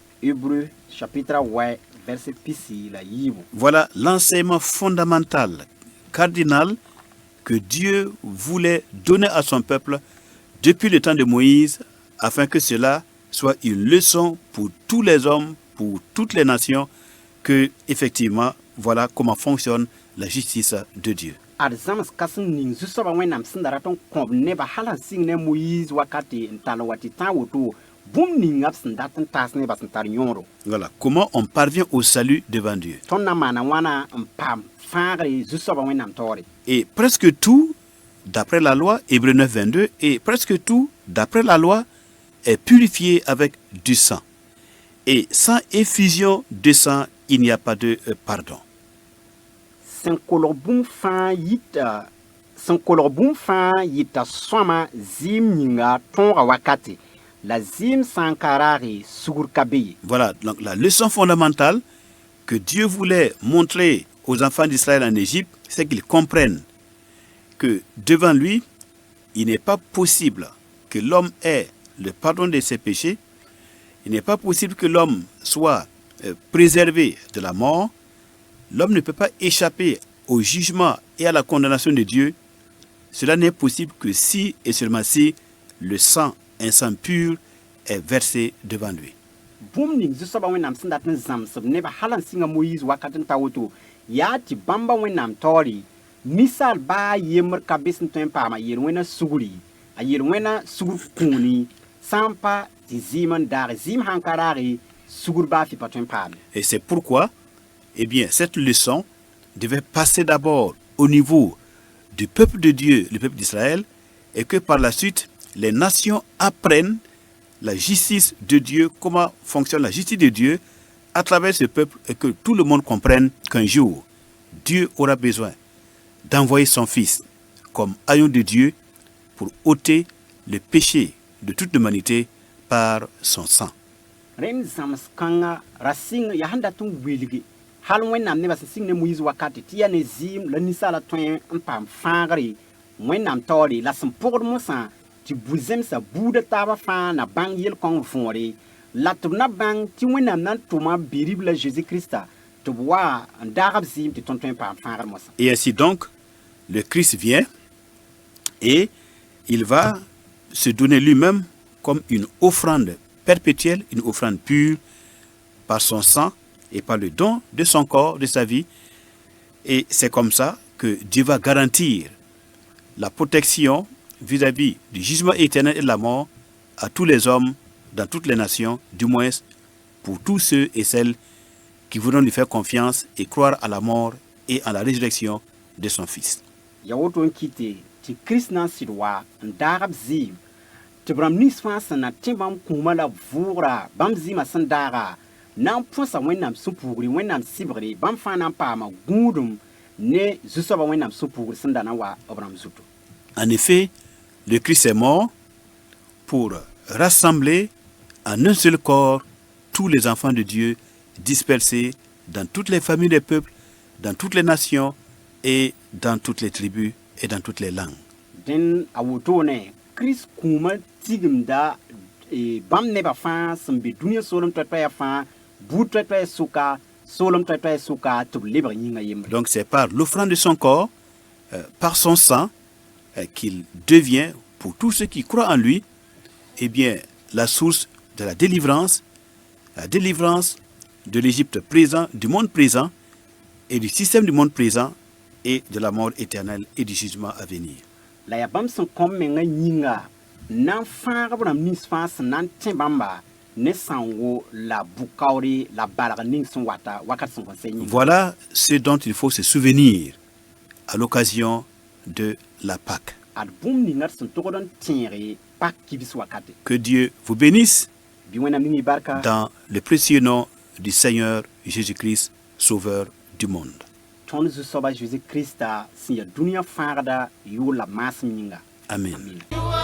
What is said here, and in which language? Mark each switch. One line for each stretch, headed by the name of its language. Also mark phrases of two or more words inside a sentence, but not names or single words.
French: Voilà l'enseignement fondamental, cardinal, que Dieu voulait donner à son peuple depuis le temps de Moïse, afin que cela soit une leçon pour tous les hommes, pour toutes les nations, que effectivement, voilà comment fonctionne la justice de Dieu.
Mossi: ad zãms kãseng ning zu-soabã wẽnnaam sẽn da rat n kõb nebã hal n sɩng ne moyiis wakate n tall wa tɩ tã woto bũmb ninga b sẽn dat n taas nebã sẽn tar yõodo
French: Voilà comment on parvient au salut devant Dieu.
Mossi: tõnd na n maana wãna n paam fãagre zu-soabã wẽnnaam taoore
French: Et presque tout, d'après la loi, Hébreux 9, 22, et presque tout, d'après la loi, est purifié avec du sang. Et sans effusion de sang, il n'y a pas de pardon.
Mossi: sẽn kolg bũmb fãa yɩta sõama zɩɩm yĩnga tõoga wakate la zɩɩm sã n ka raage sugr ka be ye
French: Voilà donc la leçon fondamentale que Dieu voulait montrer aux enfants d'Israël en Égypte, c'est qu'ils comprennent que devant lui, il n'est pas possible que l'homme ait le pardon de ses péchés. Il n'est pas possible que l'homme soit préservé de la mort. L'homme ne peut pas échapper au jugement et à la condamnation de Dieu. Cela n'est possible que si et seulement si le sang, un sang pur, est versé devant lui.
Mossi: bũmb ning zu-soabã wẽnnaam sẽn dat n zãmsb nebã hal n sɩnga moyiis wakat n ta woto yaa tɩ bãmba wẽnnaam taoore ninsaal baa yembr ka be sẽn tõe n paama yel-wẽna sugri a yel-wẽna sugr kũuni sã n pa tɩ zɩɩm n daage zɩɩm sãn ka raage sugr baa fɩ pa tõe n paame
French: Et c'est pourquoi, eh bien, cette leçon devait passer d'abord au niveau du peuple de Dieu, le peuple d'Israël, et que par la suite, les nations apprennent la justice de Dieu, comment fonctionne la justice de Dieu à travers ce peuple, et que tout le monde comprenne qu'un jour, Dieu aura besoin d'envoyer son Fils comme agneau de Dieu pour ôter le péché de toute l'humanité par son sang.
Mossi: rẽnd zãms kãnga ra sɩng yaa sẽn dat n wilgi hal wẽnnaam nebã sẽn sɩng ne moyiis wakate tɩ yaa ne zɩɩm la ninsaala tõe n paam fãagre wẽnnaam taoore la sẽn pʋgd mosã tɩ bu-zẽmsã buudã taabã fãa na bãng yel-kõngr võore la tɩ b na bãng tɩ wẽnnaam na n tʋma bi-rib la Jésus Krista tɩ b wa n daag b zɩɩm tɩ tõnd tõe n paam fãagr mosã
French: Et ainsi donc, le Christ vient et il va se donner lui-même comme une offrande perpétuelle, une offrande pure par son sang et par le don de son corps, de sa vie. Et c'est comme ça que Dieu va garantir la protection vis-à-vis du jugement éternel et de la mort à tous les hommes dans toutes les nations, du moins pour tous ceux et celles qui voudront lui faire confiance et croire à la mort et à la résurrection de son Fils.
Mossi: ya woto n kɩte tɩ kirist na n sɩd wa n daag b zɩɩm tɩ b rãmb nins fãa sẽn na tẽ bãmb kũumã la vʋʋgra bãmb zɩɩmã sẽn daaga na n põsa wẽnnaam sũ-puugre wẽnnaam sɩbgre bãmb fãa na n paama gũudum ne zu-soabã wẽnnaam sũ-puugr sẽn da na n wa b rãmb zutu
French: En effet, le Christ est mort pour rassembler en un seul corps tous les enfants de Dieu dispersés dans toutes les familles des peuples, dans toutes les nations et dans toutes les tribus et dans toutes les langues.
Mossi: dẽn a wotone kirist kũumã tigimda bãmb nebã fãa sẽn be dũniyã soolem toɛ-toɛɛgã fãa buud toɛ-toɛɛ sʋka soolem toɛ-toɛɛ sʋka tɩ b lebg yĩnga yembre
French: Donc c'est par l'offrande de son corps, par son sang, qu'il devient, pour tous ceux qui croient en lui, eh bien, la source de la délivrance de l'Égypte présent, du monde présent et du système du monde présent et de la mort éternelle et du jugement à venir.
Mossi: la ya bãmb sẽn kõm mengã yĩnga na n fãag b rãmb nins fãa sẽn na n tẽ bãmba ne sãngo la bu-kaoore la balg ning sẽn wata wakat sẽn kõn sɛ yĩnga
French: Voilà ce dont il faut se souvenir à l'occasion de la Pâque.
Mossi: ad bũmb ninga d sẽn togd n tẽege pak kibs wakate
French: Que Dieu vous bénisse
Mossi: bɩ wẽnnaam ning y barka
French: dans le précieux nom du Seigneur Jésus-Christ, Sauveur du monde.
Mossi: tõnd zu-soaba Jésus Krista sẽn ya dũniyã fãagda yʋʋr la maasem yĩnga
French: Amen.
Mossi: Amin.